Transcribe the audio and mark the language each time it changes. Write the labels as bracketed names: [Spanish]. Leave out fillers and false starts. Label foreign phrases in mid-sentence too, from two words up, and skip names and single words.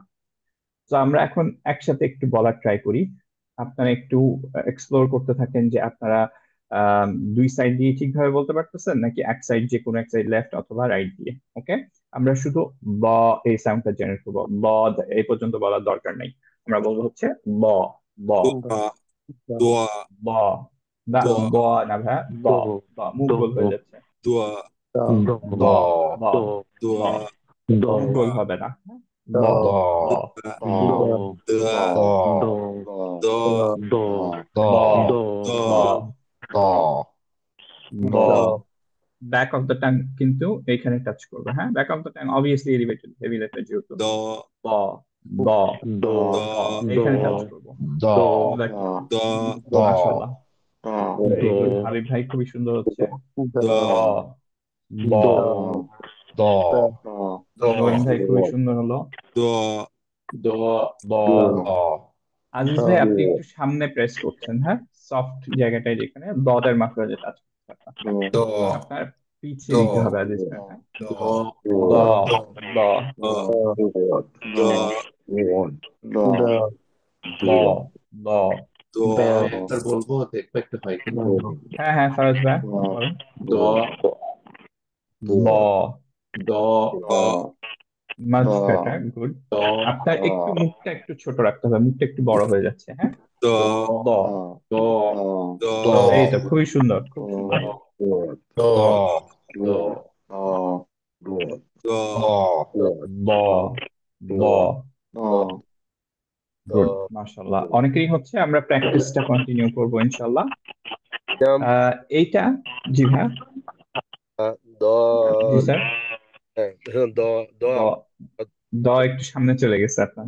[Bangla] তো আমরা এখন একসাথে একটু বলার ট্রাই করি, আপনারা একটু এক্সপ্লোর করতে থাকেন যে আপনারা দুই সাইড দিয়ে ঠিকভাবে বলতে পারতেছেন নাকি এক সাইড, যে কোনো এক সাইড লেফট অথবা রাইট দিয়ে। ওকে, আমরা শুধু ব এই সাউন্ডটা জেনারেট করবো, ব এই পর্যন্ত বলার দরকার নেই, আমরা বলবো হচ্ছে ব, ব, দোয়া, দোয়া, ব, না দোয়া, ব না ভাই, ব, ব মুখ গোল হয়ে দো যাচ্ছে। দোয়া, দো ব, ব, দো ব, দোয়া, দো মুখ গোল হবে না, ব, ব, ব, দো দোয়া, দো দো, দো ব, দো ব, ব। [English] back of the tongue [Bangla] কিন্তু এখানে টাচ করবে, হ্যাঁ, [English] back of the tongue obviously elevated heavy letter [Bangla] যেহেতু। দো, ব, ব, দো ব, দো, এখানে টাচ করবো। দো দো, মাশাআল্লাহ, ভেরি দো গুড হাবিব ভাই, খুবই সুন্দর হচ্ছে। দো, ব, ব, দো নঈম ভাই খুবই সুন্দর হলো। দো, দ, ব। আজিজ ভাই আপনি একটু সামনে প্রেস করছেন, হ্যাঁ, সফট জায়গাটায় যেখানে দদের মাত্রা যে টাচ করছে দো, আপনার পিছিয়ে দো, দিতে হবে আজিজ ভাই, হ্যাঁ। দো, দ, দ, দো, দ, দ, দ। দো, স্যার বলবো দেখবো একটু হয় কিনা। হ্যাঁ হ্যাঁ ফারাজ ভাই বলেন। দ ব, দ [English] much better, good. [Bangla] দ আপনার একটু মুখটা একটু ছোট রাখতে হবে, মুখটা একটু বড় হয়ে যাচ্ছে, হ্যাঁ। দো, দ, দ দো, এই তো খুবই সুন্দর, খুব সুন্দর। দো, দ দো, ব, ব, গুড মাশাআল্লাহ, অনেকেরই হচ্ছে, আমরা প্র্যাকটিসটা কন্টিনিউ করবো ইনশাআল্লাহ। এইটা, জি ভাই, দ জি স্যার। দ দ দ, দ একটু সামনে চলে গেছে আপনার,